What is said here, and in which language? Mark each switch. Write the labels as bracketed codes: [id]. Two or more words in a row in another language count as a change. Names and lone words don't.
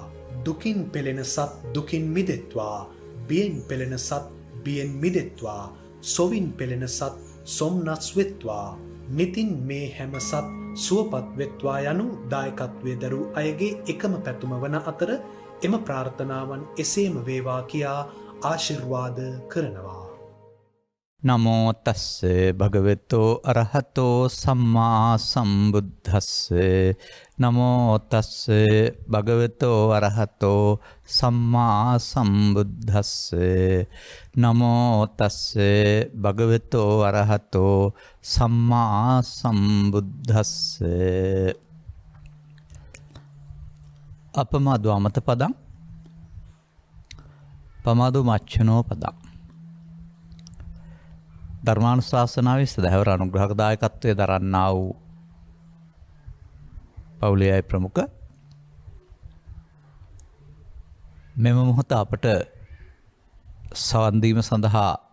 [si] දුකින් පෙළෙන සත් දුකින් මිදෙත්වා. බියෙන් පෙළෙන සත් බියෙන් මිදෙත්වා. සොවින් පෙළෙන සත් සොම්නස් වෙත්වා. නිතින් මේ හැම සත් සුවපත් වෙත්වා යනු දායකත්වයේ දරූ අයගේ එකම පැතුම වන අතර එම ප්‍රාර්ථනාවන් එසේම වේවා කියා ආශිර්වාද කරනවා. [pi] නමෝ තස්ස භගවතෝ අරහතෝ සම්මා සම්බුද්දස්ස. නමෝ තස්ස භගවතෝ අරහතෝ සම්මා සම්බුද්දස්ස. නමෝ තස්ස භගවතෝ අරහතෝ සම්මා සම්බුද්දස්ස. අපමාදෝ අමත පදං පමාදෝ මච්චනෝ පදං. [si] ධර්මානුශාසනාවේ සදහැවර අනුග්‍රහක දායකත්වයේ දරන්නා වූ පවුලේ අය ප්‍රමුඛ මෙම මොහොත අපට සවන් දීම සඳහා